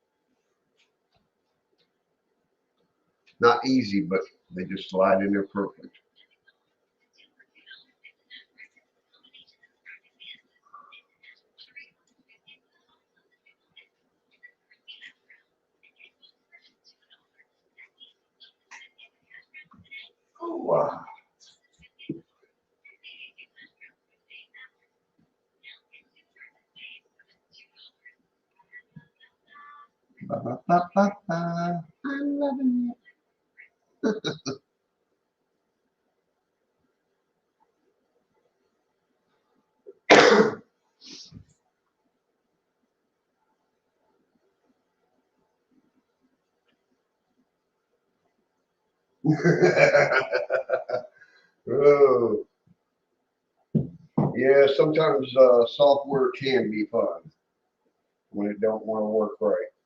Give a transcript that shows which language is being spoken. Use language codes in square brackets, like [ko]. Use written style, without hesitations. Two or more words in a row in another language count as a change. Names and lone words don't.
[en] not easy, but they just slide in there perfect. Oh, wow. Ba, ba, ba, ba, ba. I'm loving it. Oh, yeah, sometimes software can be fun when it don't want to work right.